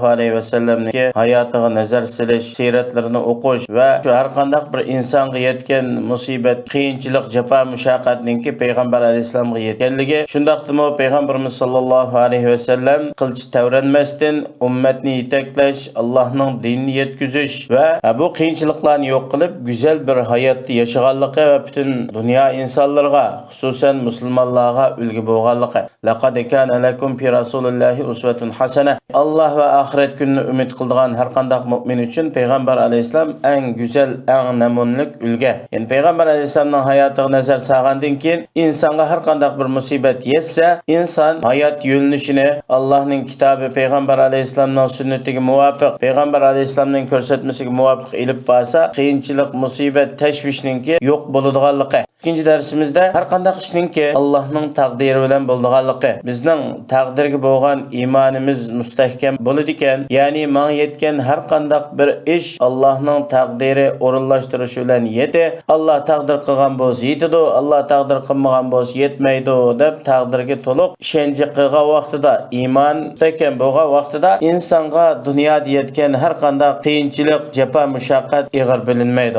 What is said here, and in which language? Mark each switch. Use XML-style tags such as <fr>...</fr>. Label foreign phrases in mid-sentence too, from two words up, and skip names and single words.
<uz>alayhi va sallamning hayotiga nazar silish, siratlarini o'qish va har qanday bir insonga yetgan musibat, qiyinchilik, jafo, mushaqqatninki payg'ambar alayhisolamga yetganligi, shundaqdimi payg'ambarimiz</uz> <ar>صلى الله عليه وسلم</ar> <uz>qilch tavranmasdan ummatni yetaklash, Allohning dinini yetkazish va bu qiyinchiliklarni yo'q qilib</uz> <tr>güzel bir hayatda yaşaganlığı ve bütün dünya insanlarga, hususen Müslümanlarga</tr> <uz>ulgu bo'lganligi.</uz> <ar>لقد كان لكم في رسول الله أسوة حسنة.</ar> <tr>Allah ve ahiret gününü</tr> <uz>ümit qildigan har qanday mu'min uchun payg'ambar alayhisalom eng güzel, eng namunlik ulgu. Yani payg'ambar alayhisalomning hayotiga nazar solgandan keyin insonga har qanday bir musibat yetsa, inson hayot yo'linishini Allohning kitobi, payg'ambar alayhisalomning sunnatiga muvofiq, payg'ambar alayhisalomning ko'rsatmasiga muvofiq ilib borsa, qiyinchilik, musibat, tashvishninki yo'q bo'ladiganligi.</uz> <tr>İkinci dersimizde her</tr> <uz>qanday ishninki Allohning taqdiri bilan bo'ladiganligi, bizning taqdirga bo'lgan imonimiz mustahkam bo'ladi ekan, ya'ni menga yetgan har qanday bir ish Allohning taqdiri o'rinlashtirishi bilan yeti. Alloh taqdir qilgan bo'lsa yetadi, Alloh taqdir qilmagan bo'lsa yetmaydi deb taqdirga to'liq ishonchi qilgan vaqtida, iymon mustahkam bo'lgan vaqtida insonga dunyoda yetgan har qanday qiyinchilik, jafo, mushaqqat ig'ir bilinmaydi.</uz>